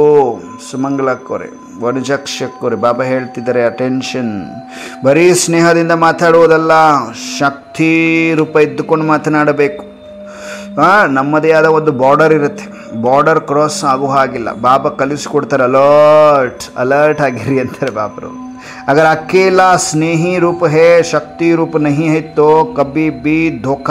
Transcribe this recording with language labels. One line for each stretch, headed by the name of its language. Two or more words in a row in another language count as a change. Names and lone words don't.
Kannada: ಸುಮಂಗಲ ಅಕ್ಕೋರೆ, ವನಜಕ್ಷ ಅಕ್ಕೋರೆ, ಬಾಬಾ ಹೇಳ್ತಿದ್ದಾರೆ ಅಟೆನ್ಷನ್. ಬರೀ ಸ್ನೇಹದಿಂದ ಮಾತಾಡುವುದಲ್ಲ, ಶಕ್ತಿ ರೂಪ ಇದ್ದುಕೊಂಡು ಮಾತನಾಡಬೇಕು. ನಮ್ಮದೇ ಆದ ಒಂದು ಬಾರ್ಡರ್ ಇರುತ್ತೆ,
English: border cross
Kannada: ಆಗೋ ಹಾಗಿಲ್ಲ. ಬಾಬಾ ಕಲಿಸ್ಕೊಡ್ತಾರೆ, ಅಲರ್ಟ್ ಆಗಿರಿ ಅಂತಾರೆ ಬಾಬರು.
Hindi: अगर अकेला स्नेही रूप है, शक्ति रूप नहीं है, तो कभी भी धोखा